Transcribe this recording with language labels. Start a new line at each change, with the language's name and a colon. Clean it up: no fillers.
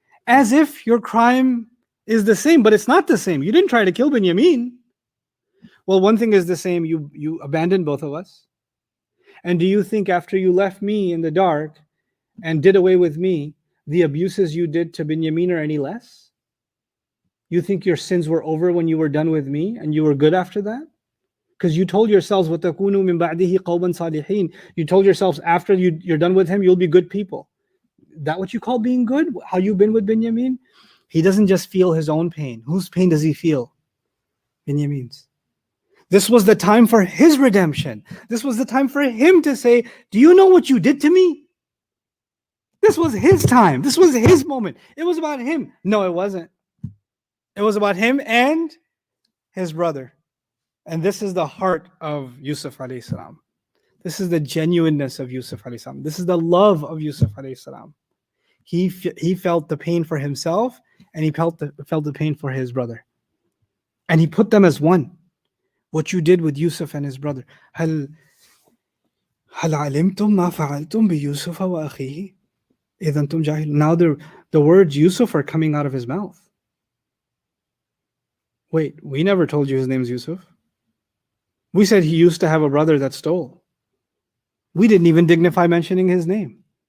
English: As if your crime is the same, but it's not the same. You didn't try to kill Binyamin. Well, one thing is the same. You abandoned both of us. And do you think after you left me in the dark and did away with me, the abuses you did to Binyamin are any less? You think your sins were over when you were done with me and you were good after that? Because you told yourselves,
Arabic: وَتَكُونُوا مِن بَعْدِهِ قَوْمًا صَالِحِينَ.
English: You told yourselves after you're done with him, you'll be good people. That what you call being good? How you've been with Binyamin? He doesn't just feel his own pain. Whose pain does he feel? Binyamin's. This was the time for his redemption. This was the time for him to say, do you know what you did to me? This was his time. This was his moment. It was about him. No, it wasn't. It was about him and his brother. And this is the heart of Yusuf alayhi salam. This is the genuineness of Yusuf alayhi salam. This is the love of Yusuf alayhi salam. He felt the pain for himself and he felt the pain for his brother. And he put them as one. What you did with Yusuf and his brother.
Arabic: هل علمتم ما فعلتم بيوسف وأخيه إذا أنتم جاهلون.
English: Now the words Yusuf are coming out of his mouth. Wait, we never told you his name's Yusuf. We said he used to have a brother that stole. We didn't even dignify mentioning his name.